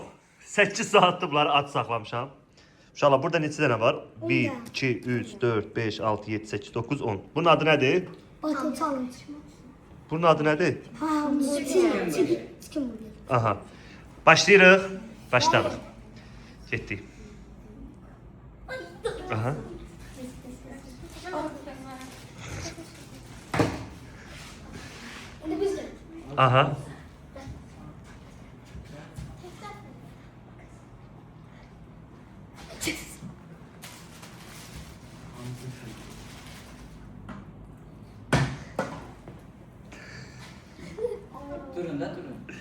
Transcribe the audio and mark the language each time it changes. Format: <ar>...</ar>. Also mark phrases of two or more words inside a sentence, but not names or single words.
<az>8 saatdır bunları aç saxlamışam. İnşallah burada neçə dənə var? 1, 2, 3, 4, 5, 6, 7, 8, 9, 10. Bunun adı nədir?</az> <en>Battle challenge.</en> <az>Bunun adı nədir?</az> <en>Ha, chicken burger.</en> <az>Aha. Başlayırıq. Başladıq. Getdik. Aha.</az> <tr>Şimdi biz de.</tr> <az>Aha. Durun da durun.</az>